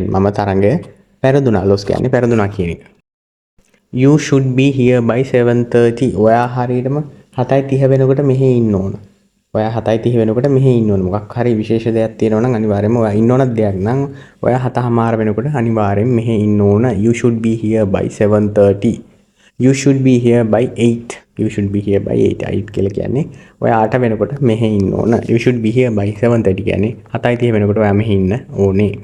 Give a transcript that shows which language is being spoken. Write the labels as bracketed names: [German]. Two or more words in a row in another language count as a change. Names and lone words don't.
[Sinhala] මම තරඟය පෙරදුනා. lost කියන්නේ පෙරදුනා කියන එක. [English] You should be here by 7:30. [Sinhala] ඔයා හරියටම 7:30 වෙනකොට මෙහෙ ඉන්න ඕන. ඔයා 7:30 වෙනකොට මෙහෙ ඉන්න ඕන. මොකක් හරි විශේෂ දෙයක් තියෙනවා නම් අනිවාර්යයෙන්ම ඔයා ඉන්න ඕන දෙයක් නම් ඔයා 7:00 වෙනකොට අනිවාර්යයෙන් මෙහෙ ඉන්න ඕන. [English] You should be here by 7:30. You should be here by 8. You should be here by 8. [Sinhala] 8 කියලා කියන්නේ ඔයා 8 වෙනකොට මෙහෙ ඉන්න ඕන. [English] You should be here by 7:30 [Sinhala] කියන්නේ 7:30 වෙනකොට ඔයා මෙහෙ ඉන්න ඕනේ.